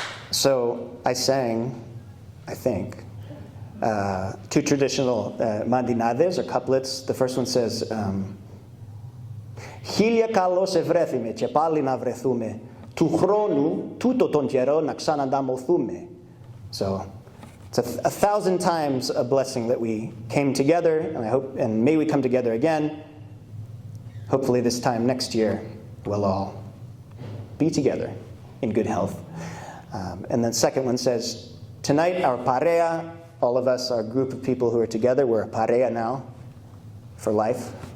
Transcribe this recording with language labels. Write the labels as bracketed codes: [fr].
[en] So I sang, I think, two traditional mandinades, or couplets. The first one says, [el] «Χίλια καλώς ευρέθημε και πάλι να βρεθούμε, του χρόνου τούτο τον καιρό να ξανανταμωθούμε». [en] So it's a thousand times a blessing that we came together, and I hope, and may we come together again. Hopefully this time next year we'll all be together in good health. And then the second one says, tonight our parea, all of us, our group of people who are together, we're a parea now for life.